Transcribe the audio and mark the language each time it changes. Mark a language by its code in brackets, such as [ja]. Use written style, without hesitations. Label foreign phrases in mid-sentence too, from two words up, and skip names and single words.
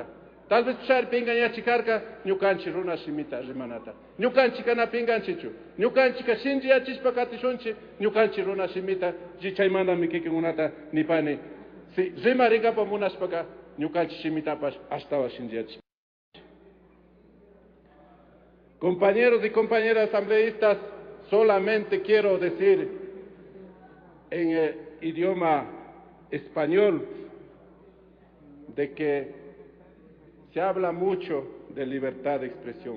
[es] Tal vez [qu] pisharpi engañachikarka ñukanchik runa shimita rimanata. Ñukanchik kanapi enganchichu. Ñukanchik shinji yachishpa katishunchik ñukanchik runa shimita chaymandami kikinkunata nipani. Si rimaringapa munashpaka ñukanchik shimitapas ashtawa shinji yachishpa. [es] Compañeros y compañeras asambleístas, solamente quiero decir en el idioma español de que se habla mucho de libertad de expresión.